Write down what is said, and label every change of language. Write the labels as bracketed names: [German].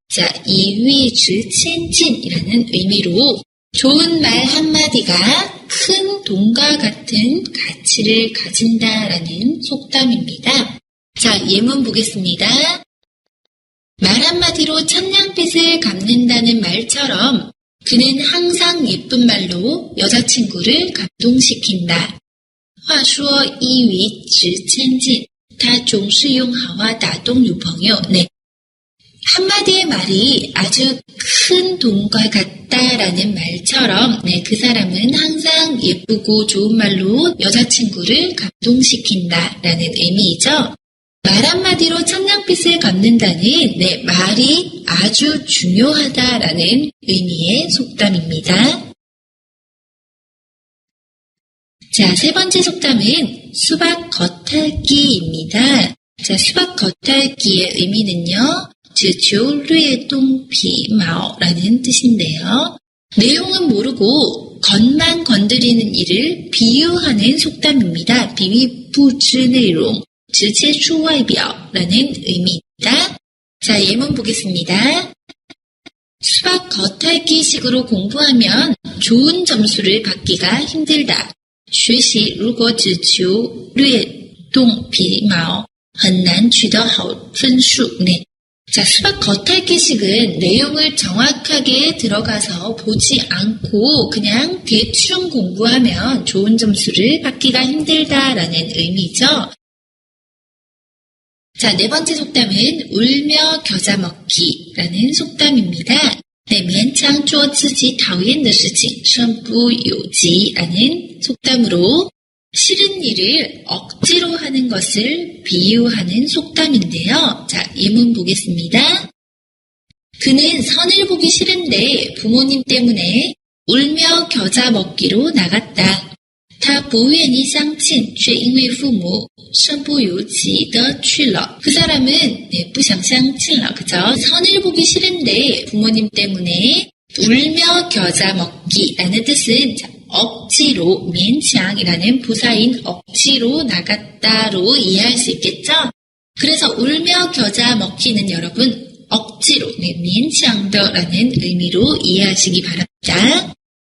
[Korean] 자, 이위즈첸진이라는 의미로 좋은 말 한마디가 큰 돈과 같은 가치를 가진다라는 속담입니다. 자, 예문 보겠습니다. 말 한마디로 천냥빚을 갚는다는 말처럼 그는 항상 예쁜 말로 여자친구를 감동시킨다. [Chinese] 话说一语值千金，他总是用好话打动女朋友. [Korean] 네. 한마디의 말이 아주 큰 돈과 같다라는 말처럼 네, 그 사람은 항상 예쁘고 좋은 말로 여자친구를 감동시킨다라는 의미이죠. 말 한마디로 천냥빚을 갚는다는 네, 말이 아주 중요하다라는 의미의 속담입니다. 자, 세 번째 속담은 수박 겉핥기입니다. 자, 수박 겉핥기의 의미는요. [Chinese] 只求略动皮毛 [Korean] 라는 뜻인데요. 내용은 모르고 겉만 건드리는 일을 비유하는 속담입니다. [Chinese] 比喻不知内容直接出外表 [Korean] 라는 의미입니다. 자, 예문 보겠습니다. 수박 겉핥기식으로 공부하면 좋은 점수를 받기가 힘들다. [Chinese] 学习如果只求略动皮毛很难取得好分数. [Korean] 네. 자, 수박 겉핥기식은 내용을 정확하게 들어가서 보지 않고 그냥 대충 공부하면 좋은 점수를 받기가 힘들다라는 의미죠. 자, 네 번째 속담은 울며 겨자 먹기라는 속담입니다. [Chinese] 勉强做自己讨厌的事情身不由己 [Korean] 라는 속담으로 싫은 일을 억지로 하는 것을 비유하는 속담인데요. 자, 예문 보겠습니다. 그는 선을 보기 싫은데 부모님 때문에 울며 겨자 먹기로 나갔다. [Chinese] 他不愿意相亲却因为父母身不由己地去了. [Korean] 그 사람은 [Chinese] 不想相亲了. [Korean] 그죠? 선을 보기 싫은데 부모님 때문에 울며 겨자 먹기라는 뜻은 억지로, 勉强이라는 부사인 억지로 나갔다로 이해할 수 있겠죠? 그래서 울며 겨자 먹기는 여러분 억지로, 勉强的라는 의미로 이해하시기 바랍니다.